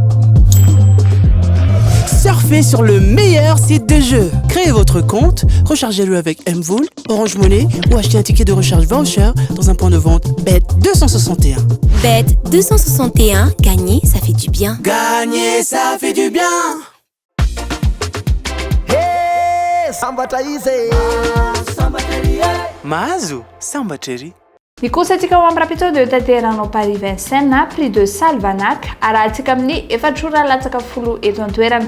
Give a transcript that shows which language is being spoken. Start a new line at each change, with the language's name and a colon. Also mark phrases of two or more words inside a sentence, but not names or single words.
French: Surfez sur le meilleur site de jeu. Créez votre compte, rechargez-le avec Mvool, Orange Money ou achetez un ticket de recharge voucher dans un point de vente Bet261. Bet261, gagner, ça fait du bien. Gagner, ça fait du bien.
Malagasy: Hey, sambatra izy. Mahazo, sambatra ery. Ny kosatsika ho amin'ny rapito dia tanteranao Paris Vincennes prix de Salvanac arahantsika amin'ny 410 eto an-toerana.